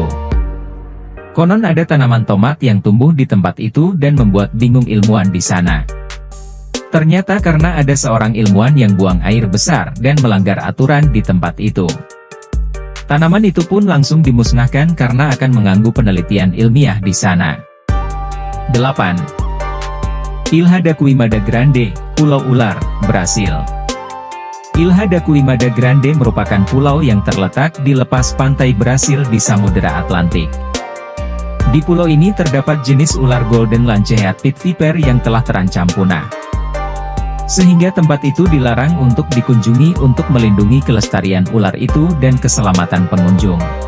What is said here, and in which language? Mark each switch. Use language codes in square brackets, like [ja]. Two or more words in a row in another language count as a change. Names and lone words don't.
[id] Konon ada tanaman tomat yang tumbuh di tempat itu dan membuat bingung ilmuwan di sana. Ternyata karena ada seorang ilmuwan yang buang air besar dan melanggar aturan di tempat itu. Tanaman itu pun langsung dimusnahkan karena akan mengganggu penelitian ilmiah di sana. 8. Ilha da Queimada Grande, Pulau Ular, Brasil. Ilha da Queimada Grande merupakan pulau yang terletak di lepas pantai Brasil di Samudera Atlantik. Di pulau ini terdapat jenis ular [en] golden lancehead pit viper [id] yang telah terancam punah. Sehingga tempat itu dilarang untuk dikunjungi untuk melindungi kelestarian ular itu dan keselamatan pengunjung.